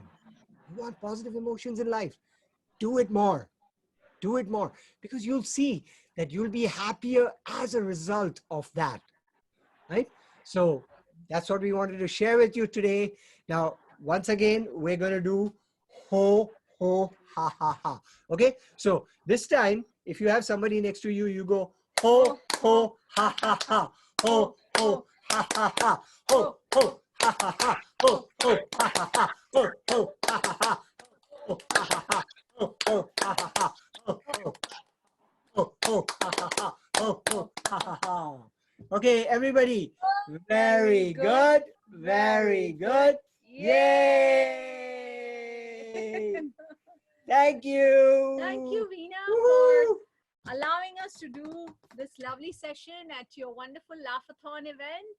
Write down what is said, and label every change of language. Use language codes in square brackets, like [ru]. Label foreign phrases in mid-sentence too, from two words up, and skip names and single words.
[en] You want positive emotions in life. Do it more. Do it more. Because you'll see that you'll be happier as a result of that. Right? So that's what we wanted to share with you today. Now, once again, we're going to do ho, ho, ha, ha, ha. Okay? So this time, if you have somebody next to you, you go ho, ho, ha, ha, ha. Ho, ho, ha, ha, ha. Ho, ho, ha, ha, ha. Ho, ho, ha, ha, ha. Ho, ho, ha, ha, ha. Ho, ha, ha, ha. Ho, ho, ha, ha, ha. Ho, ho. Ho, ho, ha, ha, ha. Ho, ho, ha, ha, ha. Okay, everybody. Very good. Very good. Yay! Thank you. Thank you, Veena, for allowing us to do this lovely session at your wonderful Laughathon event.